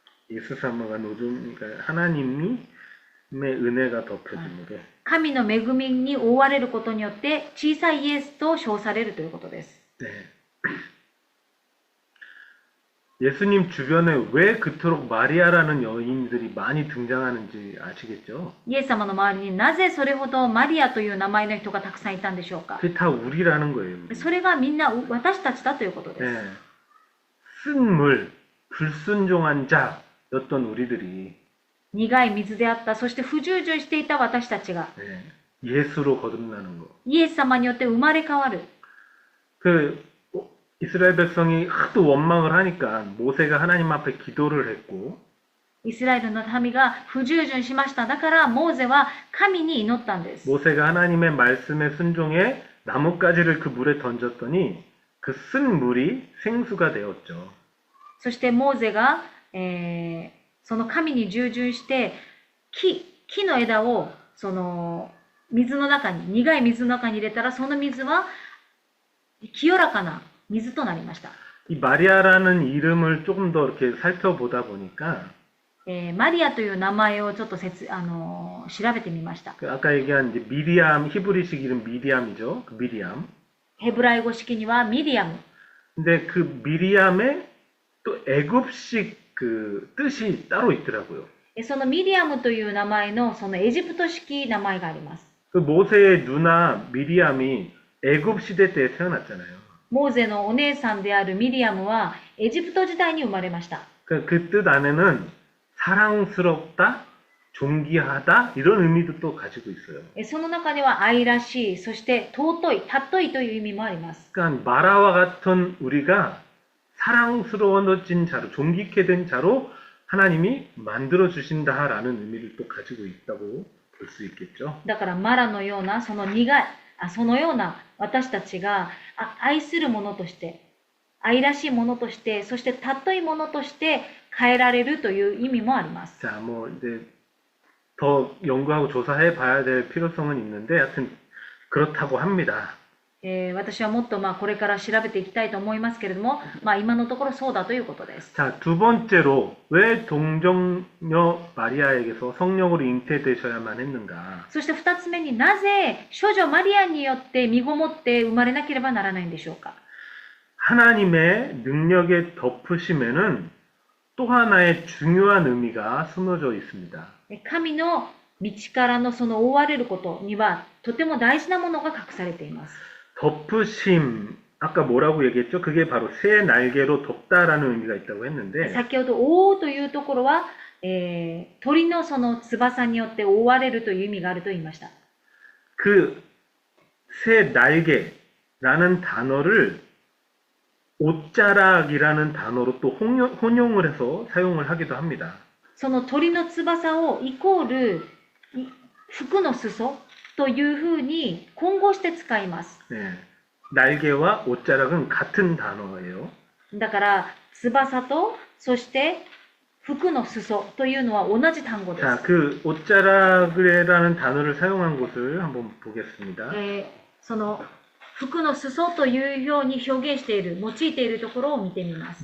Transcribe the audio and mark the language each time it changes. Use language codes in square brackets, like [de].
[ko] 예수 사모가 노좀 그러니까 하나님의 은혜가 덮여짐으로 [ja] 神の恵みに覆われることによって小さいイエスと称されるということです。 [ko] 네. 예수님 주변에 왜 그토록 마리아라는 여인들이 많이 등장하는지 아시겠죠? [ja] イエス様の周りになぜそれほどマリアという名前の人がたくさんいたんでしょうか。 [ko] 그게 다 우리라는 거예요. 우리. [ja] それがみんな私たちだということです。 [ko] 네. 쓴물, 불순종한 자였던 우리들이 [ja] 苦い水であった、そして不従順していた私たちが [ko] 네. 예수로 거듭나는 거. [ja] イエス様によって生まれ変わる。 [ko] 그 이스라엘 백성이 하도 원망을 하니까 모세가 하나님 앞에 기도를 했고 [ja] イスラエルの民が不従順しました。だからモーゼは神に祈ったんです。 [ko] 모세가 하나님의 말씀에 순종해 나뭇가지를 그 물에 던졌더니 그 쓴 물이 생수가 되었죠. [ja] そしてモーゼが、その神に従順して木の枝をその水の中に、苦い水の中に入れたらその水は清らかな水となりました。 [ko] 이 마리아라는 이름을 조금 더 이렇게 살펴보다 보니까 [ja] マリアという名前をちょっと調べてみました。 [ko] 그 아까 얘기한 이제 미리암 히브리식 이름 미리암이죠. 그 미리암. [ja] ヘブライ語式にはミリアム。 [ko] 근데 그 미리암에 또 애굽식 그 뜻이 따로 있더라고요. [ja] そのミリアムという名前のそのエジプト式名前があります。 [ko] 그 모세의 누나 미리암이 애굽 시대 때 태어났잖아요. [ja] モーゼのお姉さんであるミリアムはエジプト時代に生まれました。 [ko] 그 뜻 안에는 사랑스럽다, 존귀하다 이런 의미도 또 가지고 있어요. [ja] その中には愛らしい、そして尊い、尊いという意味もあります。 [ko] 그러니까 마라와 같은 우리가 사랑스러워진 자로, 존귀케 된 자로 하나님이 만들어 주신다라는 의미를 또 가지고 있다고 볼 수 있겠죠. [ja] だからマラのようなそのそのような私たちが愛するものとして、愛らしいものとして、そして尊いものとして変えられるという意味もあります。 [ko] 자, 뭐 이제 더 연구하고 조사해 봐야 될 필요성은 있는데 하여튼 그렇다고 합니다. [ja] 私はもっとこれから調べていきたいと思いますけれども、今のところそうだということです。 [ko] 자, 두 번째로 왜 동정녀 마리아에게서 성령으로 잉태되셔야만 했는가? [ja] そして2つ目になぜ処女マリアによって身ごもって生まれなければならないんでしょうか。 [ko] 하나님의 능력의 덮으심에는 또 하나의 중요한 의미가 숨어져 있습니다. [ja] 神の道からのその覆われることにはとても大事なものが隠されています。 [ko] 덮으심, 아까 뭐라고 얘기했죠? 그게 바로 새 날개로 덮다라는 의미가 있다고 했는데 [ja] 先ほど覆うというところは、鳥のその翼によって覆われるという意味があると言いました。 [ko] 그 새 날개라는 단어를 옷자락이라는 단어로 또 혼용을 해서 사용을 하기도 합니다. [ja] その鳥の翼をイコール服の裾というふうに混合して使います。 [ko] 네, 날개와 옷자락은 같은 단어예요. [ja] だから翼とそして服の裾というのは同じ単語です。 [ko] 자, 그 옷자락이라는 단어를 사용한 곳을 한번 보겠습니다. [ja] その服の裾というように表現している、用いているところを見てみます。